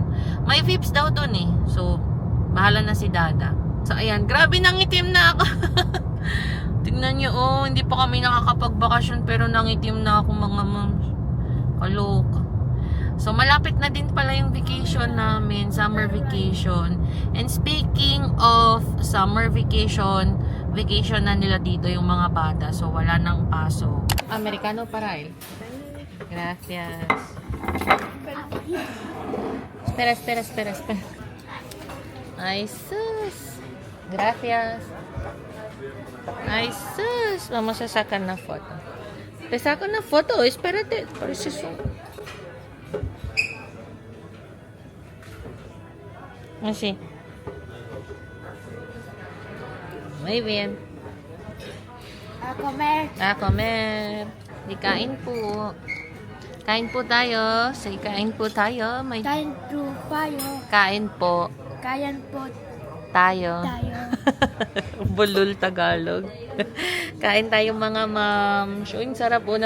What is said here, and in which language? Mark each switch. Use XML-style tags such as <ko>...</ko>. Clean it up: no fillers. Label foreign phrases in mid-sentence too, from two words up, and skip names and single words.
<tl>May VIPs daw doon eh. So, bahala na si Dada. So, ayan. Grabe, nangitim na ako. Tingnan nyo, oh. Hindi pa kami nakakapagbakasyon pero nangitim na ako, mga moms. Kaloka. So, malapit na din pala yung vacation namin,</tl> <en>summer vacation. And speaking of summer vacation</en> <tl>na nila dito yung mga bata. So, wala nang paso. Americano para eh. Gracias.</tl> <es>Espera. Ay, sus. Gracias. Ay, sus. Vamos a sacar na foto. Te saco una foto. Espérate. Por eso es así. Muy bien. A comer.</es> <tl>Di kain po. Kain po tayo. Say kain po tayo. May Kain po tayo. kain po Kain po tayo. tayo. Bulol Tagalog. Kain tayo, mga ma'am. So, yung sarap po.</tl>